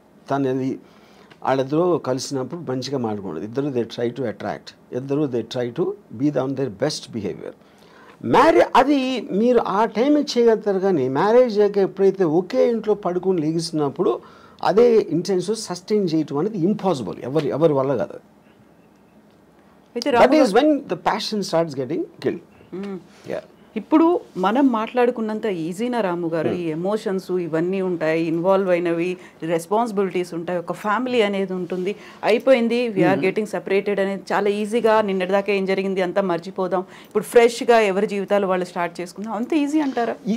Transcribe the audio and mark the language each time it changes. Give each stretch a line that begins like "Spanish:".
Telugu: తనది వాళ్ళిద్దరూ కలిసినప్పుడు మంచిగా మాట్లాడుకోండి, ఇద్దరు
English: they try to attract,
Telugu: ఇద్దరు
English: They try to be on their best behaviour.
Telugu: అది మీరు ఆ టైంకి చేయగలుగుతారు. కానీ మ్యారేజ్ అయ్యాక ఎప్పుడైతే ఒకే ఇంట్లో పడుకుని లేగిస్తున్నప్పుడు అదే ఇంటెన్షన్ సస్టైన్ చేయటం అనేది ఇంపాసిబుల్, ఎవరి వల్ల కాదు.
English: That is when the passion starts getting killed. Yeah.
Telugu: ఇప్పుడు మనం మాట్లాడుకున్నంత ఈజీనా రాము గారు? ఈ ఎమోషన్స్ ఇవన్నీ ఉంటాయి, ఇన్వాల్వ్ అయినవి, రెస్పాన్సిబిలిటీస్ ఉంటాయి, ఒక ఫ్యామిలీ అనేది ఉంటుంది, అయిపోయింది,
English: we are getting separated
Telugu: అనేది చాలా ఈజీగా, నిన్నటిదాకా ఏం జరిగింది అంతా మర్చిపోదాం, ఇప్పుడు ఫ్రెష్గా ఎవరి జీవితాలు వాళ్ళు స్టార్ట్ చేసుకుందాం, అంత ఈజీ అంటారా?